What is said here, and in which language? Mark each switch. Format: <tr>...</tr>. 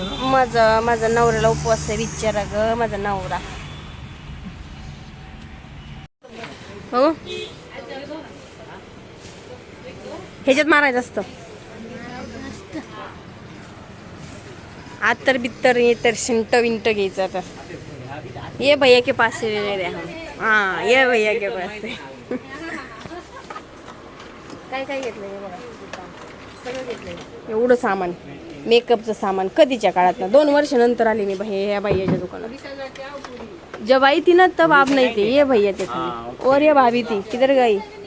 <mr>माझा नवऱ्याला उपवास आहे. विचारा ग माझा नवरा. हो ह्याच्यात मारायचं असतं. आत्तर बित्तर ये तर शिंट विंट घ्यायचं.</mr> <hi>आता ये भैया के पास से ले रहे हम. हाँ ये भैया के पास से.</hi> <mr>काय घेतलंय बघा, सगळं घेतलंय एवढं सामान. मेकअपचं सामान कधीच्या काळात ना 2 वर्षानंतर आले मी ह्या भैयाच्या दुकानात.</mr> <hi>जब आई थी ना तब आप नहीं थे. ये भैया थे और ये भाभी थी. किधर गई?</hi>